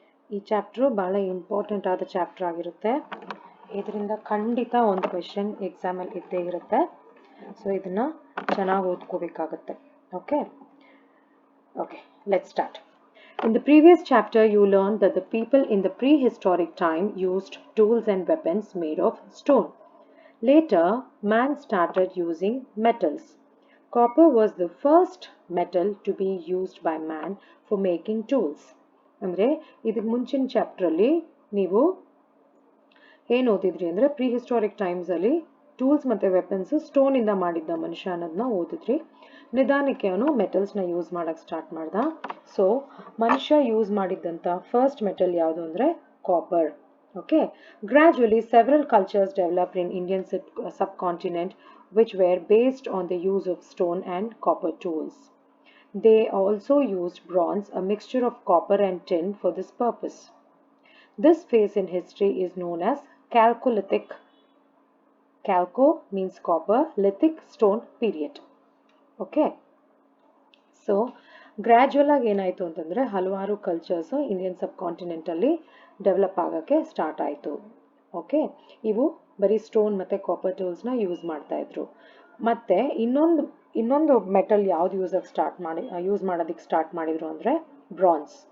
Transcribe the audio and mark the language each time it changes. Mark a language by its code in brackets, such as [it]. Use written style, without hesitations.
[kn] ಈ ಚಾಪ್ಟ್ರು ಭಾಳ ಇಂಪಾರ್ಟೆಂಟ್ ಆದ ಚಾಪ್ಟರ್ ಆಗಿರುತ್ತೆ. ಇದರಿಂದ ಖಂಡಿತ ಒಂದು ಕ್ವೆಶನ್ ಎಕ್ಸಾಮಲ್ಲಿ ಇದ್ದೇ ಇರುತ್ತೆ. ಸೊ ಇದನ್ನು ಚೆನ್ನಾಗಿ ಓದ್ಕೋಬೇಕಾಗುತ್ತೆ. [en] Okay, let's start. In the previous chapter, you learned that the people in the prehistoric time used tools and weapons made of stone. Later, man started using metals. Copper was the first metal to be used by man for making tools. [kn] ಅಂದರೆ ಇದಕ್ಕೆ ಮುಂಚಿನ ಚಾಪ್ಟ್ರಲ್ಲಿ ನೀವು ಏನು ಓದಿದ್ರಿ ಅಂದರೆ ಪ್ರೀಹಿಸ್ಟಾರಿಕ್ ಟೈಮ್ಸಲ್ಲಿ tools ಮತ್ತು weapons ಸ್ಟೋನಿಂದ ಮಾಡಿದ್ದ ಮನುಷ್ಯ ಅನ್ನೋದನ್ನ ಓದಿದ್ರಿ. ನಿಧಾನಕ್ಕೆ ಅವನು ಮೆಟಲ್ಸ್ನ ಯೂಸ್ ಮಾಡೋಕ್ಕೆ ಸ್ಟಾರ್ಟ್ ಮಾಡ್ದ. ಸೊ ಮನುಷ್ಯ ಯೂಸ್ ಮಾಡಿದ್ದಂಥ ಫಸ್ಟ್ ಮೆಟಲ್ ಯಾವುದು ಅಂದರೆ copper. [en] Okay, gradually several cultures developed in Indian subcontinent which were based on the use of stone and copper tools. They also used bronze, a mixture of copper and tin for this purpose. This phase in history is known as Chalcolithic. Chalco means copper, lithic stone period. Okay. [kn] So gradual ಆಗಿ ಏನಾಯಿತು ಅಂತಂದರೆ ಹಲವಾರು cultures Indian ಸಬ್ ಕಾಂಟಿನೆಂಟಲ್ಲಿ develop ಆಗೋಕ್ಕೆ start ಆಯಿತು. Okay, ಇವು ಬರೀ stone ಮತ್ತು copper ಟೂಲ್ಸ್ನ use ಮಾಡ್ತಾಯಿದ್ರು. ಮತ್ತು ಇನ್ನೊಂದು ಮೆಟಲ್ ಯಾವುದು ಯೂಸ್ ಮಾಡೋದಕ್ಕೆ ಸ್ಟಾರ್ಟ್ ಮಾಡಿದರು ಅಂದರೆ ಬ್ರಾನ್ಸ್.